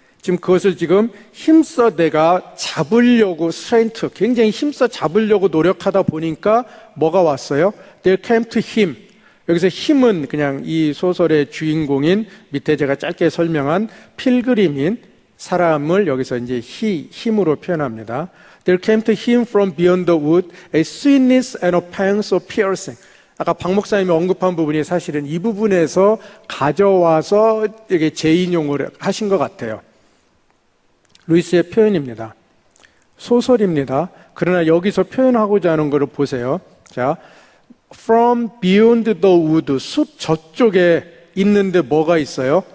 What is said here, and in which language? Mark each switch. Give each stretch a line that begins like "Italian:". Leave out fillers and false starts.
Korean: 지금 그것을 지금 힘써 내가 잡으려고 스트레인트, 굉장히 힘써 잡으려고 노력하다 보니까 뭐가 왔어요?
English: There came to him.
Korean: 여기서 힘은 그냥 이 소설의 주인공인 밑에 제가 짧게 설명한 필그림인 사람을 여기서 이제 힘으로 표현합니다.
English: There came to him from beyond the wood a sweetness and a pang so piercing.
Korean: 아까 박 목사님이 언급한 부분이 사실은 이 부분에서 가져와서 이게 재인용을 하신 것 같아요. 루이스의 표현입니다. 소설입니다. 그러나 여기서 표현하고자 하는 것을 보세요. 자,
English: from beyond the wood,
Korean: 숲 저쪽에 있는데 뭐가 있어요?